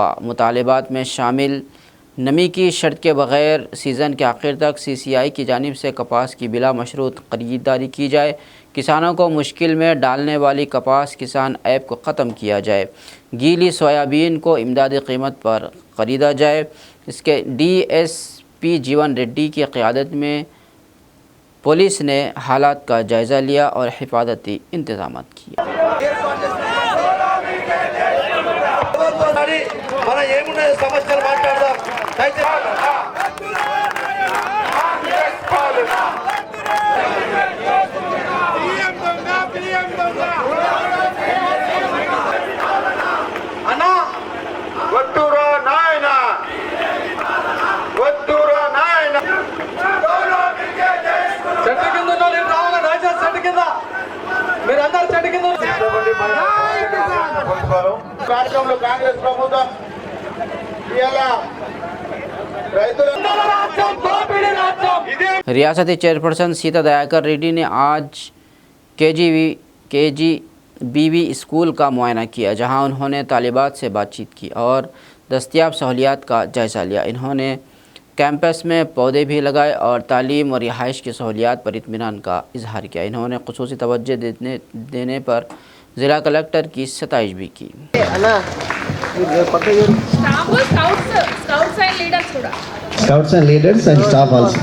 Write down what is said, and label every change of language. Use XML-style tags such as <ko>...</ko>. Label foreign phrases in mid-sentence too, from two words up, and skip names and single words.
<ur>مطالبات میں شامل نمی کی شرط کے بغیر سیزن کے آخر تک CCI کی جانب سے کپاس کی بلا مشروط خریداری کی جائے، کسانوں کو مشکل میں ڈالنے والی کپاس کسان ایپ کو ختم کیا جائے، گیلی سویابین کو امدادی قیمت پر خریدا جائے. اس کے DSP جیون ریڈی کی قیادت میں پولیس نے حالات کا جائزہ لیا اور حفاظتی انتظام کیے.</ur> <te>మన ఏమున్నాయి సమస్యలు మాట్లాడదాం. అన్నా వద్దురా నాయన, వద్దురా నాయన. చెట్టు కింద రావాలి, రాజా చెట్టు కింద, మీరు అందరు చెట్టు కింద. రాష్ట్రంలో కాంగ్రెస్ ప్రభుత్వం</te> <ur>ریاستی چیئرپرسن سیتا دیاکر ریڈی نے آج KGBV اسکول کا معائنہ کیا، جہاں انہوں نے طالبات سے بات چیت کی اور دستیاب سہولیات کا جائزہ لیا. انہوں نے کیمپس میں پودے بھی لگائے اور تعلیم اور رہائش کی سہولیات پر اطمینان کا اظہار کیا. انہوں نے خصوصی توجہ دینے پر ضلع کلکٹر کی ستائش بھی کی.</ur> <en>Scouts and leaders and staff also.</en>